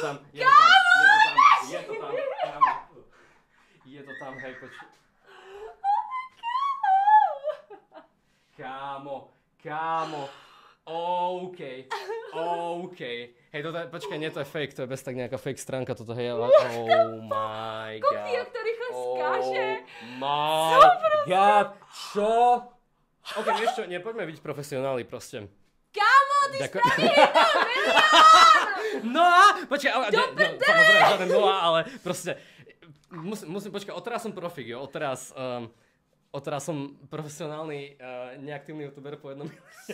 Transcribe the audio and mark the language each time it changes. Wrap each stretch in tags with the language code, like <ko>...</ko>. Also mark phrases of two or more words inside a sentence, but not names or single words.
<sk>Je to tam, hej, počkaj. Kámo, OK. OK. Hej, toto je, počkaj, nie, to je fake, to je bez tak nejaká fake stránka, toto hej,</sk> <en>oh my god.</en> <cs>Koukni, jak to rychle skáže.</cs> <en>My god,</en> <sk>čo? OK, vieš čo, poďme byť profesionáli proste. Kámo, ty spraví 1 milión! No a, počkaj, samozrejme, žiaden Noa, ale proste, musím, počkaj, odteraz som profík, jo, odteraz som profesionálny, neaktívny youtuber po 1 milióne.</sk>